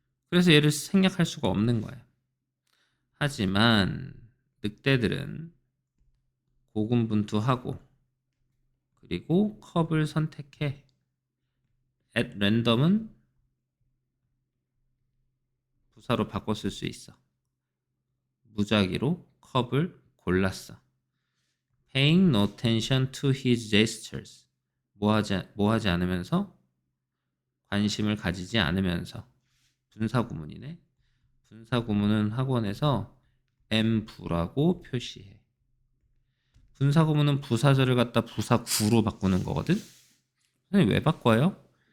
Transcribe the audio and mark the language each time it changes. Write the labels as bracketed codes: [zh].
[ko] 그래서 얘를 생략할 수가 없는 거야. 하지만 늑대들은 고군분투하고 그리고 컵을 선택해. [en] at random [ko] 은 부사로 바꿔 쓸 수 있어. 무작위로 컵을 골랐어. [en] Paying no attention to his gestures. [ko] 뭐 하지 않으면서? 관심을 가지지 않으면서. 분사구문이네. 분사구문은 학원에서 M부라고 표시해. 분사구문은 부사절을 갖다 부사구로 바꾸는 거거든? 선생님 왜 바꿔요?